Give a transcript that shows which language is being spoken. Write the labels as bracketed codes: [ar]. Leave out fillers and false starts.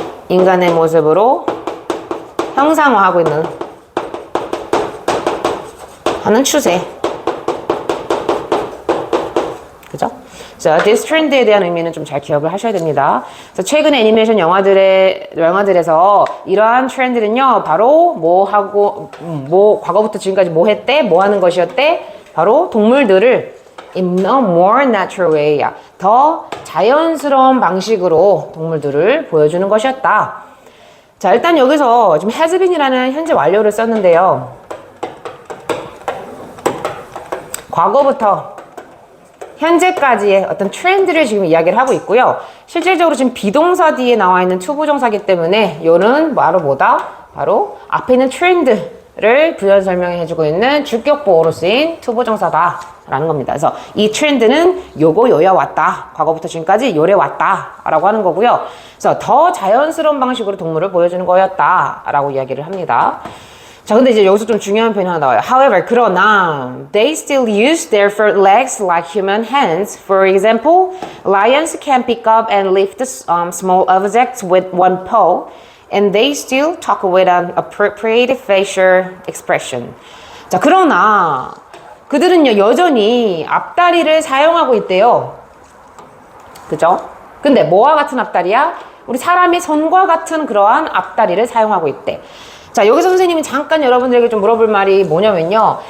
[ko] 인간의 모습으로 형상화하고 있는 하는 추세. 그죠? 자, this trend에 대한 의미는 좀 잘 기억을 하셔야 됩니다. 그래서 최근 애니메이션 영화들에서 이러한 트렌드는요, 바로 뭐 하고, 과거부터 지금까지 뭐 했대? 뭐 하는 것이었대? 바로 동물들을 [en] in a more natural way. [ko] 더 자연스러운 방식으로 동물들을 보여주는 것이었다. 자, 일단 여기서 지금 has been이라는 현재 완료를 썼는데요. 과거부터 현재까지의 어떤 트렌드를 지금 이야기를 하고 있고요. 실질적으로 지금 비동사 뒤에 나와 있는 투부정사기 때문에 요는 바로 뭐다? 바로 앞에 있는 트렌드를 부연 설명해 주고 있는 주격 보호로 쓰인 투부정사다 라는 겁니다. 그래서 이 트렌드는 요거 요야 왔다. 과거부터 지금까지 요래 왔다 라고 하는 거고요. 그래서 더 자연스러운 방식으로 동물을 보여주는 거였다 라고 이야기를 합니다. 자, 근데 이제 여기서 좀 중요한 표현이 하나 나와요. [en] However, [ko] 그러나 [en] they still use their front legs like human hands. For example, lions can pick up and lift small objects with one paw, and they still talk with an appropriate facial expression. [ko] 자, 그러나 그들은요 여전히 앞다리를 사용하고 있대요. 그죠? 근데 뭐와 같은 앞다리야? 우리 사람의 손과 같은 그러한 앞다리를 사용하고 있대. 자, 여기서 선생님이 잠깐 여러분들에게 좀 물어볼 말이 뭐냐면요.